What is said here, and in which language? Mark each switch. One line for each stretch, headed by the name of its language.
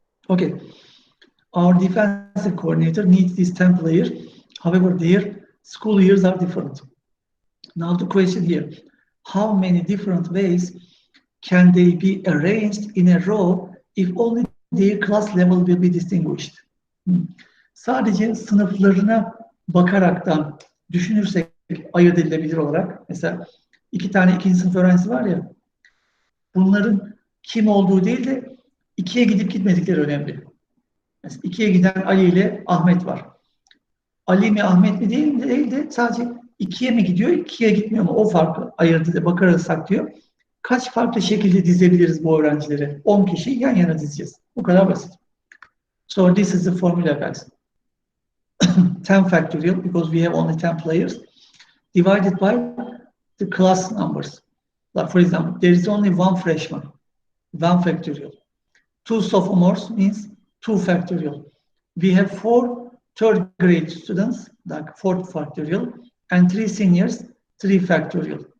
English: Okay, our defensive coordinator needs this 10 players. However, their school years are different. Now the question here, how many different ways can they be arranged in a row if only their class level will be distinguished?
Turkish: Sadece sınıflarına bakaraktan düşünürsek ayırt edilebilir olarak, mesela 2 tane 2. sınıf öğrencisi var ya, bunların kim olduğu değil de 2'ye gidip gitmedikleri önemli. Mesela 2'ye giden Ali ile Ahmet var. Ali mi Ahmet mi değil de sadece 2'ye mi gidiyor, 2'ye gitmiyor mu? O farkı ayırdı bakarsak diyor. Kaç farklı şekilde dizebiliriz bu öğrencileri? 10 kişiyi yan yana dizeceğiz. Bu kadar basit.
English: So this is the formula guys. 10 factorial because we have only 10 players divided by the class numbers. Like for example, there is only one freshman, 1 factorial. 2 sophomores means 2 factorial. We have 4 third grade students, like 4 factorial, and 3 seniors, 3 factorial.